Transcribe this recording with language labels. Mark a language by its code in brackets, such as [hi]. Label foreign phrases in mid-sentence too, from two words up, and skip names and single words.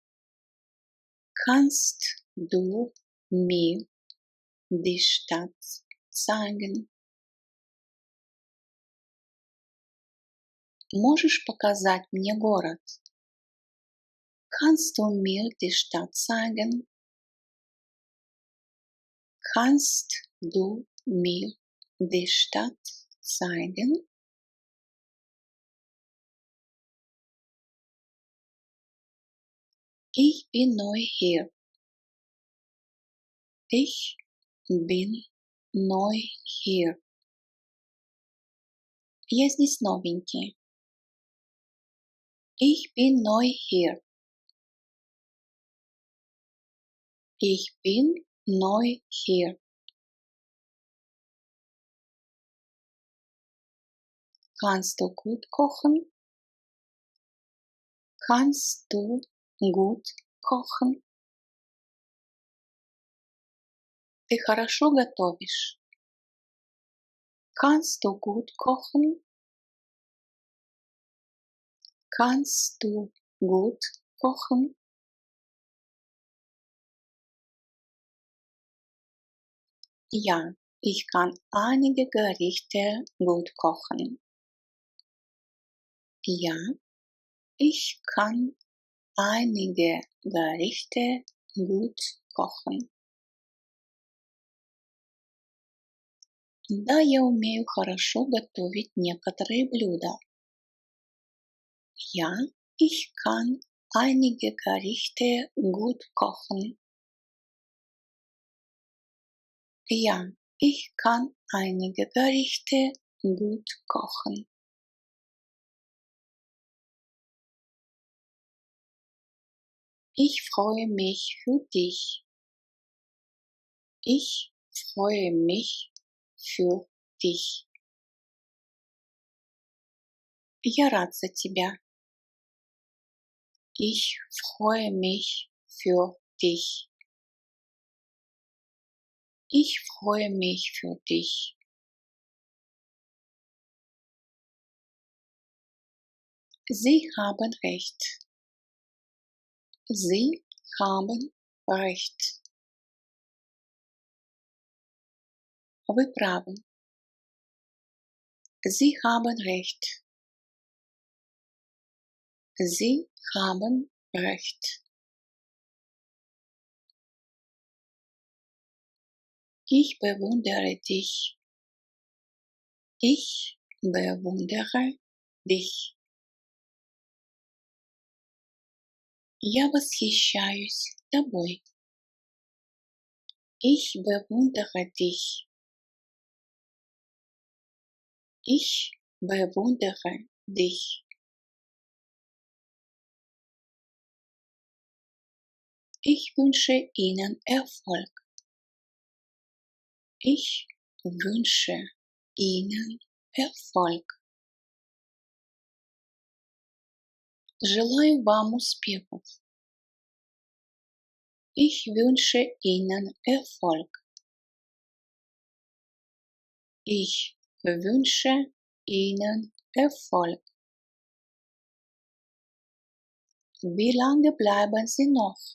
[de] Kannst du mir die Stadt sagen? [ru] Можешь показать мне город? [de] Kannst du mir die Stadt sagen? Kannst du mir die Stadt zeigen? Ich bin neu hier. Ich bin neu hier. [ru] Я здесь новенький. [de] Ich bin neu hier. Ich bin neu hier. Kannst du gut kochen? Kannst du gut kochen? [ru] Ты хорошо готовишь? [de] Kannst du gut kochen? Kannst du gut kochen? Ja, ich kann einige Gerichte gut kochen. Ja, ich kann einige Gerichte gut kochen. [ru] Да, я умею хорошо готовить некоторые блюда. [de] Ja, ich kann einige Gerichte gut kochen. Ja, ich kann einige Gerichte gut kochen. Ich freue mich für dich. Ich freue mich für dich. [ru] Я рад за тебя. [de] Ich freue mich für dich. Ich freue mich für dich. Sie haben recht. Sie haben recht. [ru] Вы правы. [de] Sie haben recht. Sie haben recht. Ich bewundere dich. Ich bewundere dich. [ru] Я восхищаюсь тобой. [de] Ich bewundere dich. Ich bewundere dich. Ich wünsche Ihnen Erfolg. Ich wünsche Ihnen Erfolg. [ru] Желаю вам успехов. [de] Ich wünsche Ihnen Erfolg. Ich wünsche Ihnen Erfolg. Wie lange bleiben Sie noch?